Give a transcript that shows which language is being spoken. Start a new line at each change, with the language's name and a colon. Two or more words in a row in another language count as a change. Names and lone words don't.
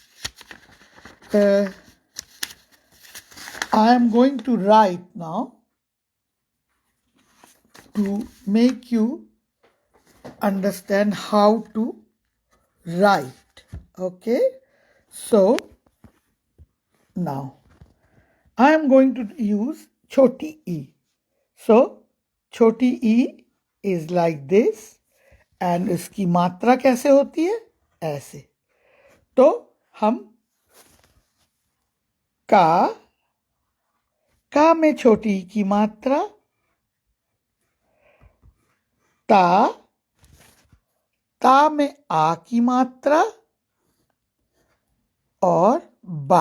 English: I am going to write now to make you understand how to write. Okay. So now I am going to use choti e.
Hindi: So छोटी ई
English: is like this, and
Hindi: इसकी मात्रा कैसे होती है? ऐसे. तो हम का में छोटी ई की मात्रा, ता में आ की मात्रा, और बा.